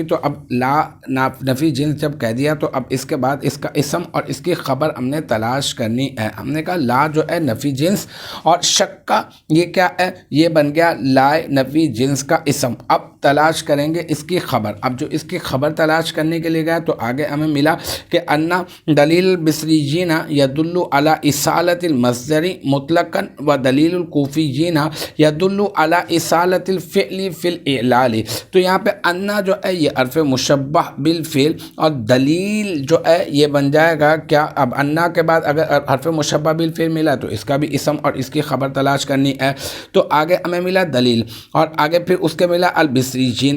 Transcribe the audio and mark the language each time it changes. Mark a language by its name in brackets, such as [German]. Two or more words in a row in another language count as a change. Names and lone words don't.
[Urdu] تو اب لا نفی جنس جب کہہ دیا تو اب اس کے بعد اس کا اسم اور اس کی خبر ہم نے تلاش کرنی ہے۔ ہم نے کہا لا جو ہے نفی جنس، اور شکا یہ کیا ہے؟ یہ بن گیا لائے نفی جنس کا اسم۔ اب تلاش کریں گے اس کی خبر۔ اب جو اس کی خبر تلاش کرنے کے لیے گیا تو آگے ہمیں ملا کہ [Arabic] انا دلیل بصریین یدل علی اصالت المصدر مطلقاً و دلیل الکوفیین یدل علی اصالۃ الفعل فی الاعلال. [Urdu] تو یہاں پہ انا جو ہے یہ [Arabic] حرف مشبہ بالفعل [Urdu] اور دلیل جو ہے یہ بن جائے گا کیا. اب انا کے بعد اگر [Arabic] حرف مشبہ بالفعل [Urdu] ملا تو اس کا بھی اسم اور اس کی خبر تلاش کرنی ہے. تو آگے ہمیں ملا دلیل اور آگے پھر اس کے ملا البصریین.